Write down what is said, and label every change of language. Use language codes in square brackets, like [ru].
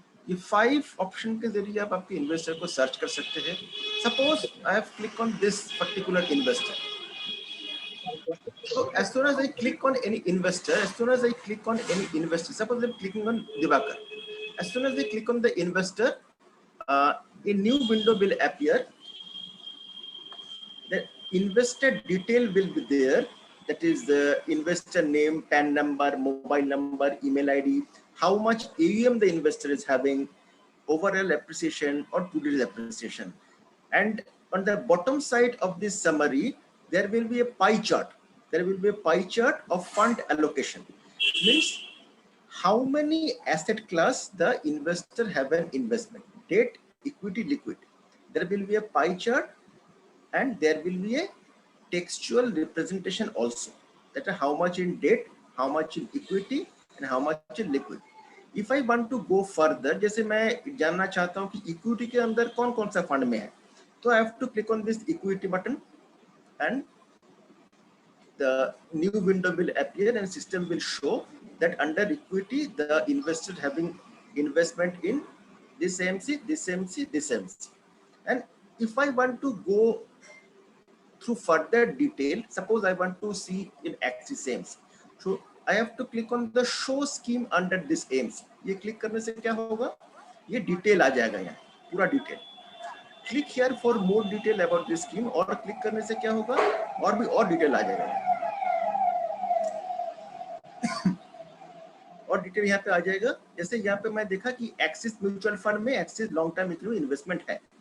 [hi] ये 5 ऑप्शन के जरिए आप आपके इन्वेस्टर को सर्च कर सकते हैं. [en] Suppose I have clicked on this particular investor. So as soon as I click on any investor, suppose I'm clicking on Divakar. As soon as I click on the investor, a new window will appear. The investor detail will be there. That is the investor name, PAN number, mobile number, email ID, how much AUM the investor is having, overall appreciation or today's appreciation. And on the bottom side of this summary, there will be a pie chart. There will be a pie chart of fund allocation. Means how many asset class the investor have an investment: debt, equity, liquid. There will be a pie chart, and there will be a textual representation also, that how much in debt, how much in equity, and how much in liquid. If I want to go further, [hi] जैसे मैं जानना चाहता हूँ कि equity के अंदर कौन कौन सा फंड में है, [en] तो I have to click on this equity button, and the new window will appear and system will show that under equity, the investor having investment in this AMC, this AMC, this AMC. And if I want to go through further detail, suppose I want to see in Axis AMC, so I have to click on the show scheme under this AMC. [hi] ये click करने से क्या होगा? ये detail आ जाएगा यहाँ, पूरा detail. [en] Click here for more detail about this scheme [hi] और click करने से क्या होगा? और भी और detail आ जाएगा. और डिटेल यहाँ पे आ जाएगा. जैसे यहाँ पे मैं देखा कि एक्सिस म्यूचुअल फंड में axis long term equity investment है.